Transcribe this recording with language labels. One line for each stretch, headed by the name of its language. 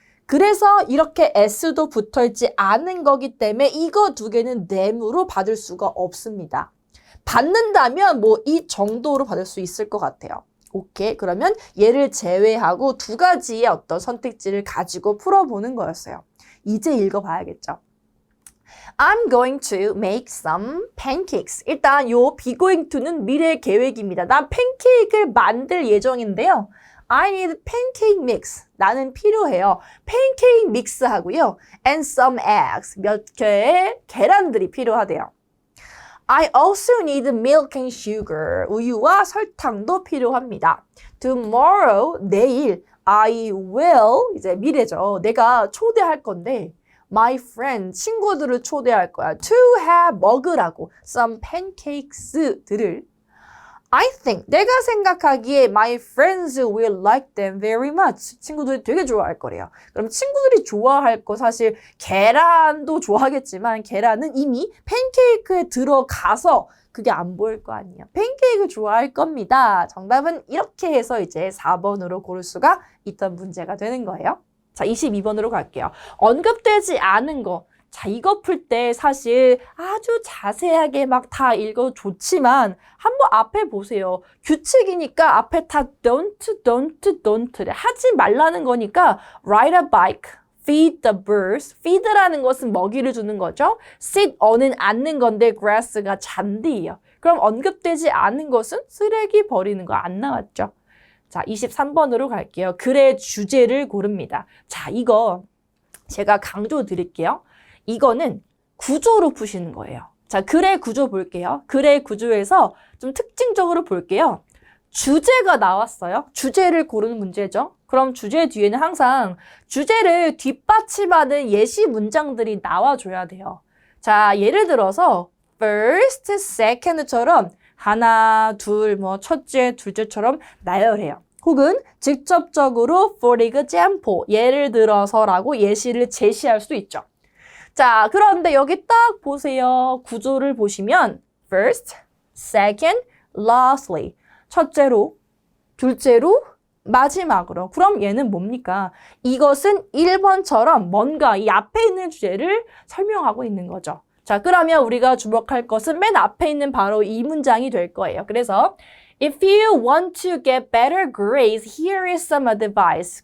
Korean: 그래서 이렇게 s도 붙어있지 않은 거기 때문에 이거 두 개는 them으로 받을 수가 없습니다. 받는다면 뭐 이 정도로 받을 수 있을 것 같아요. 오케이, 그러면 얘를 제외하고 두 가지의 어떤 선택지를 가지고 풀어보는 거였어요. 이제 읽어봐야겠죠.
English: I'm going to make some pancakes.
Korean: 일단 요 be going to는 미래 계획입니다. 난 팬케이크를 만들 예정인데요.
English: I need pancake mix.
Korean: 나는 필요해요. 팬케이크 믹스 하고요.
English: And some eggs.
Korean: 몇 개의 계란들이 필요하대요.
English: I also need milk and sugar.
Korean: 우유와 설탕도 필요합니다.
English: Tomorrow, 내일, I will,
Korean: 이제 미래죠. 내가 초대할 건데
English: my friend,
Korean: 친구들을 초대할 거야.
English: To have,
Korean: 먹으라고.
English: Some pancakes들을. I think,
Korean: 내가 생각하기에
English: my friends will like them very much.
Korean: 친구들이 되게 좋아할 거래요. 그럼 친구들이 좋아할 거 사실 계란도 좋아하겠지만 계란은 이미 팬케이크에 들어가서 그게 안 보일 거 아니에요. 팬케이크 좋아할 겁니다. 정답은 이렇게 해서 이제 4번으로 고를 수가 있던 문제가 되는 거예요. 자, 22번으로 갈게요. 언급되지 않은 거. 자, 이거 풀 때 사실 아주 자세하게 막 다 읽어도 좋지만 한번 앞에 보세요. 규칙이니까 앞에 다 don't 하지 말라는 거니까
English: ride a bike, feed the birds.
Korean: feed라는 것은 먹이를 주는 거죠. sit on은 앉는 건데 grass가 잔디예요. 그럼 언급되지 않은 것은 쓰레기 버리는 거 안 나왔죠. 자, 23번으로 갈게요. 글의 주제를 고릅니다. 자, 이거 제가 강조 드릴게요. 이거는 구조로 푸시는 거예요. 자, 글의 구조 볼게요. 글의 구조에서 좀 특징적으로 볼게요. 주제가 나왔어요. 주제를 고르는 문제죠. 그럼 주제 뒤에는 항상 주제를 뒷받침하는 예시 문장들이 나와줘야 돼요. 자, 예를 들어서 first, second처럼 하나, 둘, 뭐 첫째, 둘째처럼 나열해요. 혹은 직접적으로 for example, 예를 들어서라고 예시를 제시할 수 있죠. 자, 그런데 여기 딱 보세요. 구조를 보시면 first, second, lastly. 첫째로, 둘째로, 마지막으로. 그럼 얘는 뭡니까? 이것은 1번처럼 뭔가 이 앞에 있는 주제를 설명하고 있는 거죠. 자, 그러면 우리가 주목할 것은 맨 앞에 있는 바로 이 문장이 될 거예요.
English: 그래서 If you want to get better grades, here is some advice.